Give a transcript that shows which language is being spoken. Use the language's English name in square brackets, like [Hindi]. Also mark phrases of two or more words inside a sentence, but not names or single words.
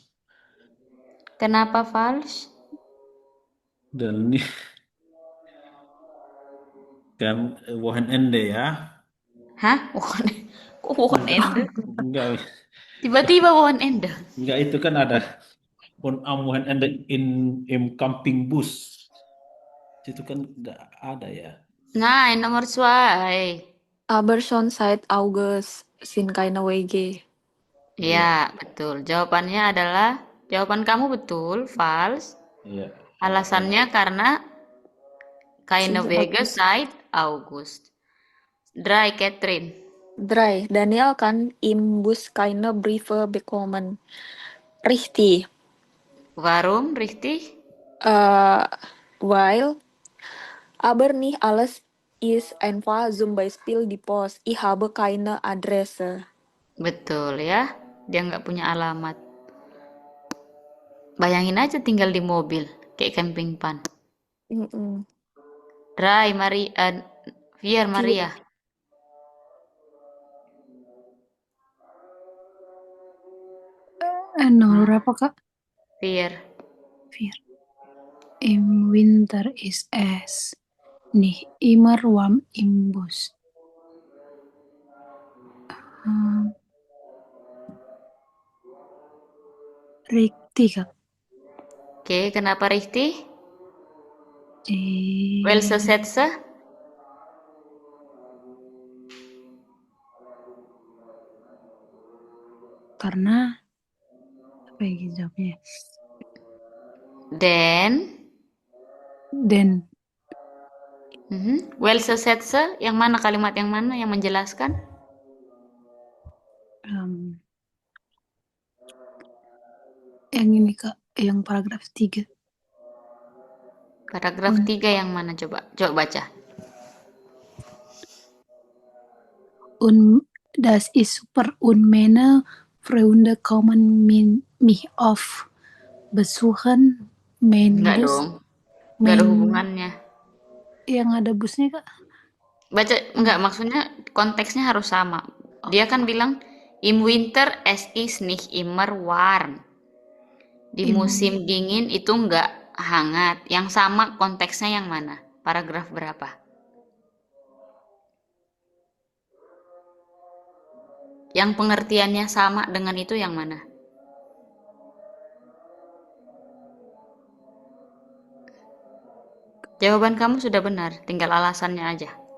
[Indonesian] Kenapa false? Dan ini kan wochenende ya. Hah? Kok wochenende? Enggak, Tiba-tiba wochenende. enggak itu kan ada [German] am wochenende im Campingbus. [Indonesian] Itu kan enggak ada ya. Nah, nomor 2. [German] Aber schon seit August sind keine WG. [Indonesian] Ya, betul. Jawaban kamu betul, false. Iya. Alasannya karena keine Sejak Wege August. [German] seit August. 3, Catherine. 3. Daniel kann im Bus keine Briefe bekommen. Richtig. Warum, richtig? Weil aber nicht alles ist einfach zum Beispiel die Post. Ich habe keine Adresse. [Indonesian] Betul ya, dia nggak punya alamat. Bayangin aja tinggal di mobil, kayak camping pan. Mm-mm. [German] Vier Maria. [Indonesian] Nomor berapa, Kak? [German] Vier. 4. Im Winter ist es nicht immer warm im Bus. Richtig, [Indonesian] Kak. Oke, kenapa richtig? Eh, [German] Welche Sätze? [Indonesian] karena apa ya jawabnya? Dan. [German] Welche Sätze? [Indonesian] Yang mana kalimat yang mana yang menjelaskan? Yang ini, Kak, yang paragraf 3. Paragraf 3 yang mana coba? Coba baca. [German] Das ist super und meine Freunde kommen mich auf besuchen. [Indonesian] Enggak dong. Enggak ada hubungannya. Yang ada busnya, Kak? Baca, enggak, maksudnya konteksnya harus sama. Dia kan bilang, [German] im Winter es ist nicht immer warm. [Indonesian] Di musim dingin itu enggak hangat. Yang sama konteksnya yang mana? Paragraf berapa? Yang pengertiannya sama dengan itu yang mana? Jawaban kamu sudah benar, tinggal alasannya aja.